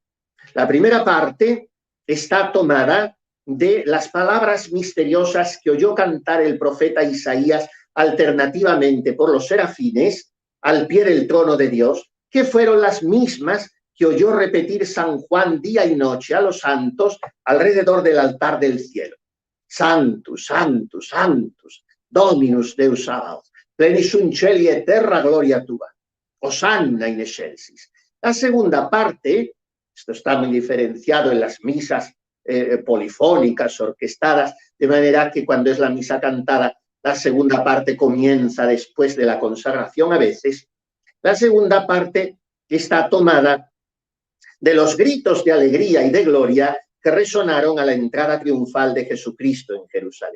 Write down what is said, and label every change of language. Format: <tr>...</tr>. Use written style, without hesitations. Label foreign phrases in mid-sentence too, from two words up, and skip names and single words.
<es>La primera parte está tomada de las palabras misteriosas que oyó cantar el profeta Isaías alternativamente por los serafines al pie del trono de Dios, que fueron las mismas que oyó repetir San Juan día y noche a los santos alrededor del altar del cielo.</es> <la>Sanctus, Sanctus, Sanctus, Dominus Deus Sabaoth, plenis sunt caeli et terra gloria tua, Hosanna in excelsis.</la> <es>La segunda parte, esto está muy diferenciado en las misas polifónicas, orquestadas, de manera que cuando es la misa cantada, la segunda parte comienza después de la consagración a veces. La segunda parte está tomada de los gritos de alegría y de gloria que resonaron a la entrada triunfal de Jesucristo en Jerusalén.</es>